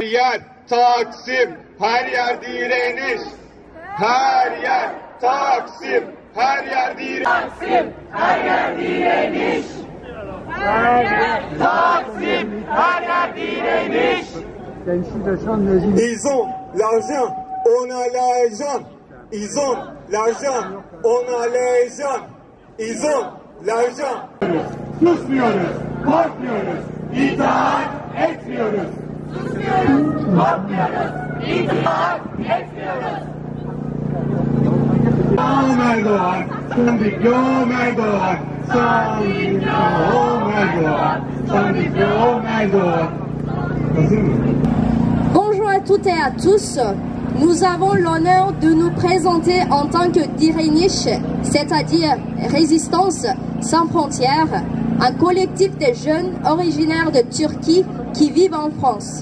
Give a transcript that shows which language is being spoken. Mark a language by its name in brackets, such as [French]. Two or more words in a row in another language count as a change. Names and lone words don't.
[Turkish] Her yer Taksim, her yer direniş, her yer Taksim, her yer direniş. Taksim, her yer direniş. Her yer Taksim, her yer direniş. [French] Ils ont l'argent, on a l'argent. Ils ont l'argent, on a l'argent. Ils ont l'argent. [Turkish] Susmuyoruz, korkmuyoruz, itaat etmiyoruz. Susmuyoruz, korkmuyoruz, itaat etmiyoruz. Diplom Erdoğan, son diplom Erdoğan, son diplom Erdoğan, son diplom Erdoğan. Hazır mı? [French] Bonjour à toutes et à tous. nous avons l'honneur de nous présenter en tant que Direniş, c'est-à-dire Résistance sans frontières, un collectif de jeunes originaires de Turquie qui vivent en France.